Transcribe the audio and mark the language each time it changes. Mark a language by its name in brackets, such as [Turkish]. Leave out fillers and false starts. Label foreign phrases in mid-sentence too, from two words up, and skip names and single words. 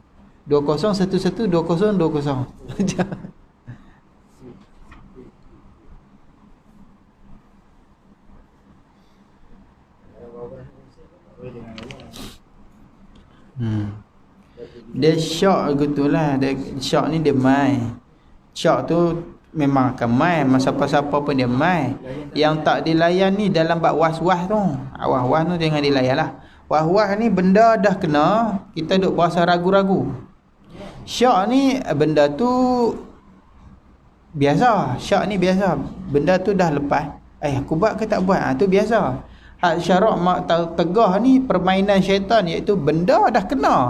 [Malay] 20112020. Dia syak gitulah. Syak ni dia mai. Syak tu memang akan mai, siapa-siapa pun dia mai. Yang tak dilayan ni dalam bab was-was tu. Was-was tu jangan dilayan lah. Was-was ni benda dah kena, kita duk berasa ragu-ragu. Syak ni benda tu biasa. Syak ni biasa. Benda tu dah lepas. Aku buat ke tak buat? Tu biasa. Hak syarak tegah ni permainan syaitan, iaitu benda dah kena.